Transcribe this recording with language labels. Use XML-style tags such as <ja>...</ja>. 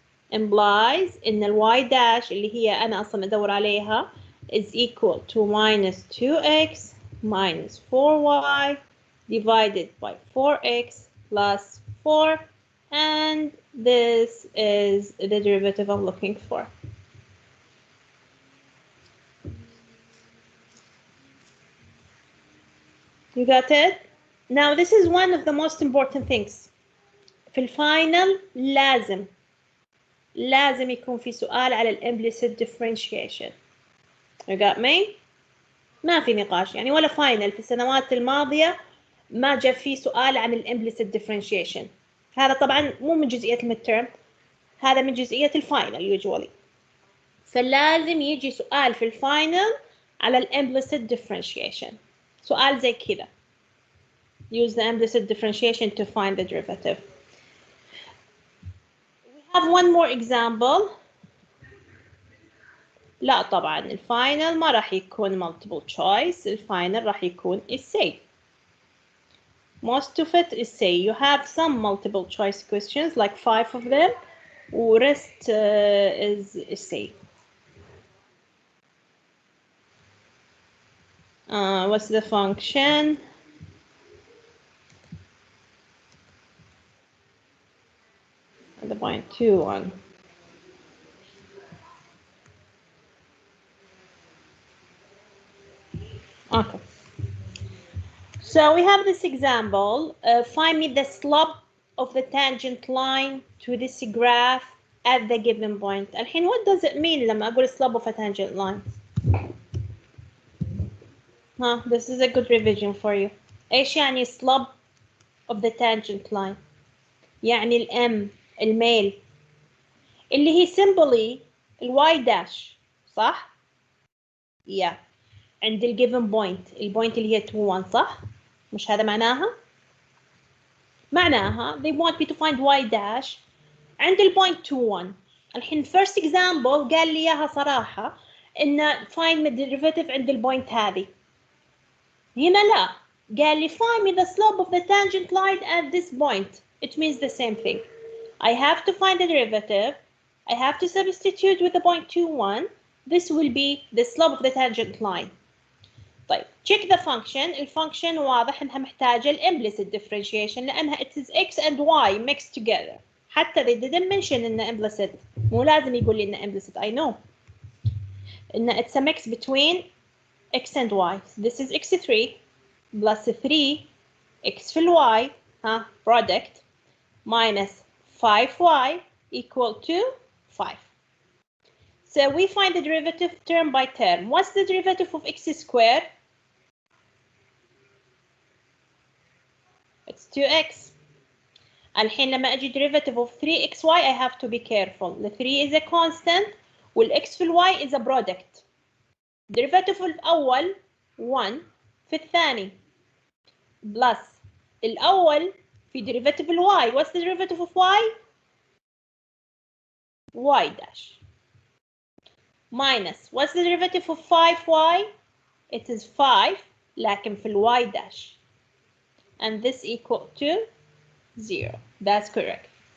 <en>Implies in the y dash</en> <ar>اللي هي أنا أصلا أدور عليها</ar> <en>is equal to minus 2x minus 4y divided by 4x plus 4, and this is the derivative I'm looking for. You got it? Now this is one of the most important things.</en> <ar>في الفاينل لازم يكون في سؤال على implicit differentiation.</ar> <en>You got me?</en> <ar>ما في نقاش يعني، ولا فاينل في السنوات الماضية ما جاء فيه سؤال عن الامبليسيت differentiation. هذا طبعا مو من جزئية الميدترم، هذا من جزئية الفاينل usually. فلازم يجي سؤال في الفاينل على الامبليسيت differentiation، سؤال زي كذا.</ar> <en>Use the implicit differentiation to find the derivative. We have one more example.</en> <ar>لا طبعا الفاينل ما راح يكون</ar> <en>multiple choice،</en> <ar>الفاينل راح يكون essay.</ar> <en>Most of it essay. You have some multiple choice questions like 5 of them, rest is essay. What's the function? The point 2, 1. Okay. So we have this example. Find me the slope of the tangent line to this graph at the given point. الحين what does it mean</en> <ar>لما أقول</ar> <en>slope of a tangent line? This is a good revision for you.</en> <ar>إيش يعني</ar> <en>slope of the tangent line؟ يعني الM الميل اللي هي simply y dash صح؟ Yeah.</en> <ar>عند ال given point، البوينت اللي هي 2 1 صح؟ مش هذا معناها؟ معناها</ar> <en>they want me to find y dash عند البوينت 2 1.</en> <ar>الحين first example قال لي إياها صراحة إن find the derivative عند البوينت هذه. هنا لا، قال لي</ar> <en>find me the slope of the tangent line at this point. It means the same thing. I have to find the derivative. I have to substitute with the point 2 1. This will be the slope of the tangent line.</en> <ar>طيب</ar> <en>check the function.</en> <ar>الفانكشن واضح انها محتاجة implicit differentiation لانها</ar> <en>it is x and y mixed together. حتى they didn't mention</en> <ar>انه implicit. مو لازم يقول لي انه implicit.</ar> <en>I know.</en> <ar>انه</ar> <en>it's a mix between x and y. This is x3 plus 3 x في y product minus 5y equal to 5. So we find the derivative term by term. What's the derivative of x squared? It's 2x.</en> <ar>الحين لما أجي</ar> <en>derivative of 3xy I have to be careful. The 3 is a constant والx في y is a product.</en> <ar>derivative الأول 1 في الثاني plus الأول في derivative y.</ar> <en>What's the derivative of y? y dash. Minus what's the derivative of 5y? It is 5</en> <ar>لكن في</ar> <en>y dash. And this equal to 0. That's correct.</en>